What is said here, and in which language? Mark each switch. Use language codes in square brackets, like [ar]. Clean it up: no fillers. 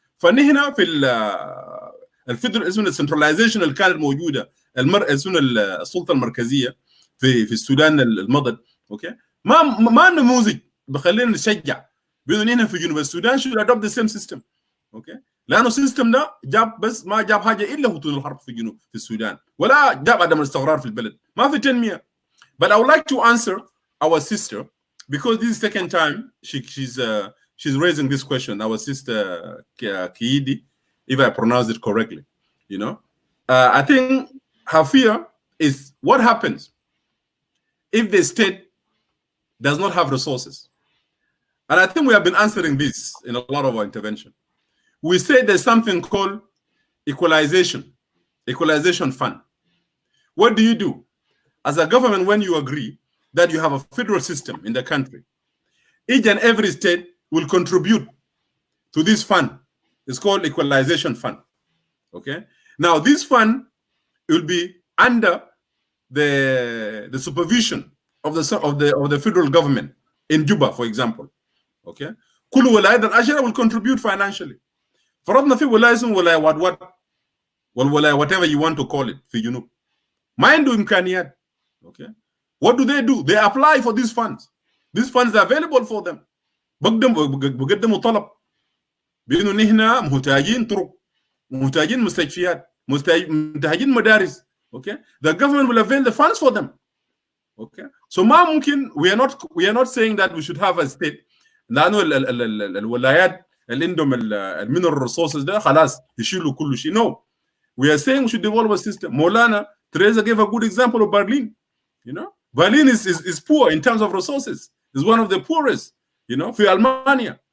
[ar] فنحن في الفدرالي اسمه السنتراليزيشن اللي كانت موجودة اسمه السلطة المركزية في السودان المضت. اوكي ما نموذج بخلينا نشجع بانه نحن في جنوب السودان [en] should adopt the same system. [ar] اوكي لانه السيستم ده جاب بس ما جاب حاجه الا هطول الحرب في جنوب في السودان ولا جاب عدم الاستقرار في البلد ما في تنميه. [en] But I would like to answer our sister because this is the second time she's raising this question. Our sister Kaidi, if I pronounce it correctly, you know, I think her fear is what happens if the state does not have resources. And I think we have been answering this in a lot of our intervention. We say there's something called equalization fund. What do? As a government, when you agree that you have a federal system in the country, each and every state will contribute to this fund. It's called equalization fund. Okay. Now this fund will be under the supervision of the federal government in Juba, for example. Okay. [ar] كل ولايات العشرة [en] will contribute financially. [ar] فرضنا في ولاية اسمها ولاية والولاية [en] whatever you want to call it [ar] في جنوب. ما عنده إمكانيات. [en] Okay. What do? They apply for these funds. These funds are available for them. [ar] بقدموا طلب بأنه نحن محتاجين طرق، محتاجين مستشفيات، محتاجين مدارس. [en] Okay. The government will avail the funds for them. Okay, so [ar] ما ممكن [en] we are not saying that we should have a state [ar] لأنه الولايات اللي عندهم [en] mineral resources [ar] ده خلاص يشيلوا كل شيء. [en] No, we are saying we should develop a system. Maulana Tereza gave a good example of Berlin. You know, Berlin is poor in terms of resources. It's one of the poorest, you know, for Almania.